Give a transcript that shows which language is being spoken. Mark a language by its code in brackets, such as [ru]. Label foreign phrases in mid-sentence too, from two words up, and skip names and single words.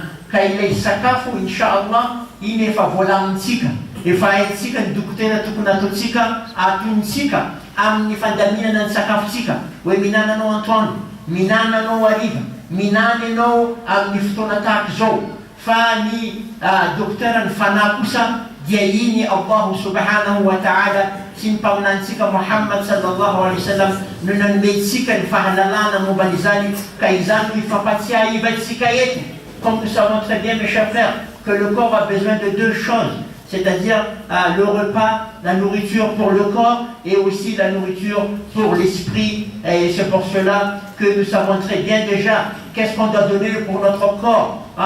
[mg] Ka ilay sakafo inshallah iny efa voalamintsika, efa haintsika ny dokotera tokony ataontsika atontsika amin'ny fandaminana ny sakafotsika, hoe minana anao antoandro, minana anao hariva, minana ianao amin'ny fotoana tahaka izao. Fa ny dokotera ny fanahy kosa dia iny [ar] الله سبحانه وتعالى [mg] sy ny mpaminantsika Muhammad [ar] صلى الله عليه وسلم [mg] no nanomentsika ny fahalalana momba n'izany, ka izany no ifampatsiahy ivantsika eto. [fr] Comme nous savons très bien, mes chers frères, que le corps a besoin de deux choses, c'est-à-dire le repas, la nourriture pour le corps et aussi la nourriture pour l'esprit. Et c'est pour cela que nous savons très bien déjà qu'est-ce qu'on doit donner pour notre corps.